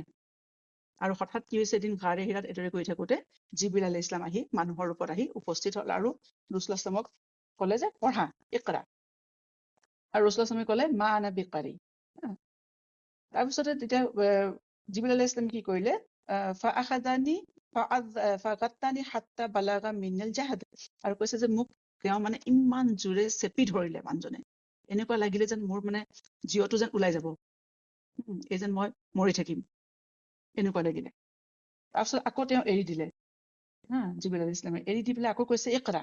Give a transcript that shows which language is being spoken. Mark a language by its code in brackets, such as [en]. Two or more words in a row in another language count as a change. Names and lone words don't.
[as] আৰু হঠাৎ কি হৈছে, এদিন গাৰে হিৰাত এইদৰে কৰি থাকোতে জিবৰিল [ar] عليه السلام [as] আহি মানুহৰ ৰূপত আহি উপস্থিত হ'ল আৰু ৰাসূলুল্লাহ সাল্লাল্লাহু ক'লে যে পঢ়া ইকৰা। আৰু ৰাসূলুল্লাহ সাল্লাল্লাহু ক'লে [ar] ما أنا بقارئ. [as] তাৰপিছতে তেতিয়া জিবৰিল [ar] عليه السلام [as] কি কৰিলে, [ar] فأخذني فغطني حتى بلغ مني الجهد, [as] আৰু কৈছে যে মোক তেওঁ মানে ইমান জোৰে চেপি ধৰিলে মানুহজনে, এনেকুৱা লাগিলে যেন মোৰ মানে জীৱটো যেন ওলাই যাব, এই যেন মই মৰি থাকিম, এনেকুৱা লাগিলে। তাৰপিছত আকৌ তেওঁ এৰি দিলে, জিবৰিল [ar] عليه السلام [as] এৰি দি পেলাই আকৌ কৈছে ইকৰা।